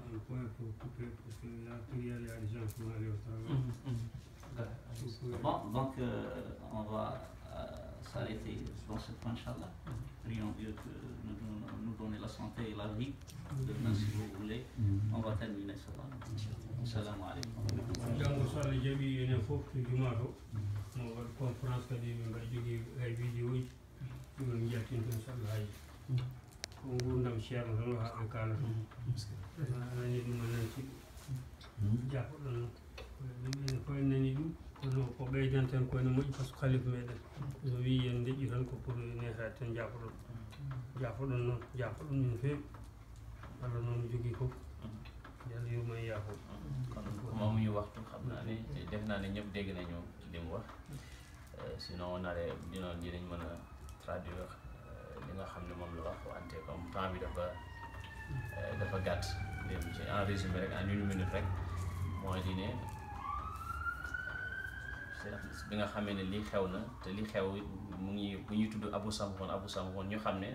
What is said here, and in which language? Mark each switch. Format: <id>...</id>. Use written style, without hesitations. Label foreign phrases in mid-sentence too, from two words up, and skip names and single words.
<fr>point pour couper, parce que là, il y a des gens qui vont aller au travail. Vous pouvez- Bon, donc on va s'arrêter dans ce point, Inch'Allah. Prions Dieu que nous donne la santé et la vie. Demain, si vous voulez, on va terminer cela. Assalamu alaikum.</fr> <ff>janngo so Allah jaɓi enen fof to juma to mo waɗ conférence kadi min mbaɗa jogii hay vidéo uji ɗumen jaltinto inchallah haji ko gurdam ceerno tan o haɓe kaala to anani ɗum a nanti jafoɗon ɗum enen fof en nani ɗum kono ko ɓeydan tan ko ene moƴƴi</ff> <fr>par ce que</fr> <ff>khalife meɗen so wi en deƴƴi tan ko pour netade tan jafoɗon noon jafoɗon min feewi Allah noon jogii fof yàlla yurma e yaafo</ff> <wo>kon comme amuñu waxtu xam naa ne def naa ne ñëpp dégg nañu li mu wax</wo> <fr>sinon on aurait</fr> <wo>dinañ mën a traduire li nga xam ne moom la wax wante</wo> <fr>comme temps</fr> <wo>bi dafa gàtt dem ci</wo> <fr>en résumé</fr> <wo>rek</wo> <fr>en 1 minute</fr> <wo>rek mooy di ne bi nga xamee ne lii xew na te li xew mu ngi bu ñuy tudd Abu Samhoun ñu xam ne</wo>